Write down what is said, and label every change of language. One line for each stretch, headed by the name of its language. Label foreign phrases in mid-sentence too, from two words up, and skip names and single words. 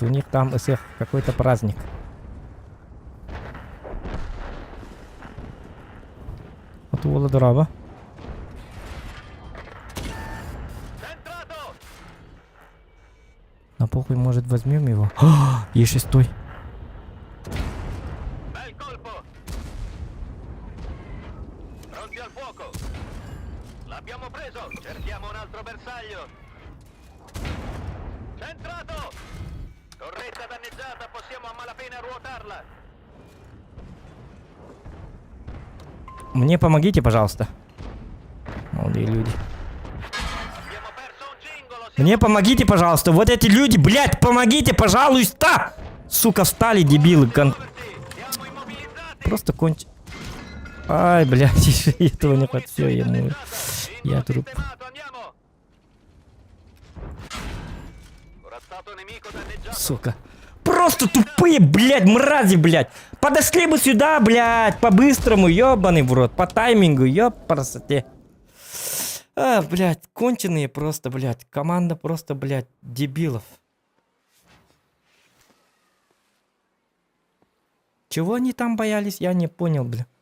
Russian: У них там из их какой-то праздник. Вот у Володорова. На похуй, может, возьмем его? Есть шестой.
Italian: Bel colpo! Pronti al fuoco! L'abbiamo preso! Cerchiamo un altro bersaglio! Centrato! Torretta danneggiata, possiamo a malapena ruotarla!
Russian: Мне помогите, пожалуйста. Молодые люди.
Italian: Abbiamo perso un cingolo!
Russian: Мне помогите, пожалуйста. Вот эти люди, блядь, помогите, пожалуйста! Сука, встали, дебилы.
Italian: Siamo immobilizzati!
Russian: Просто Ай, блядь, этого не хотел. Все, я труп.
Italian: Sistemato, andiamo! Corazzato nemico danneggiato!
Russian: Сука. Просто тупые, блядь, мрази, блядь. Подошли бы сюда, блядь, по-быстрому, ёбаный в рот, по таймингу, ёпарасоте. Блядь, конченые просто, блядь. Команда просто, блядь, дебилов. Чего они там боялись, я не понял, бля.